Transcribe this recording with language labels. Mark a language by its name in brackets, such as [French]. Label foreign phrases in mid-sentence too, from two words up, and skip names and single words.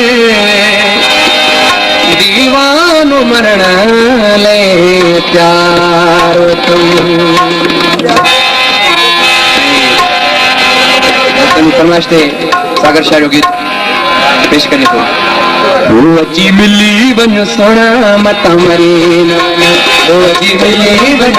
[Sindhi] दीवानो मरण ले प्यार तुम वास्ते सागर शाह जो गीत पेश करिए तो अची मिली वञ सोना मत मरी न अची मिली वञ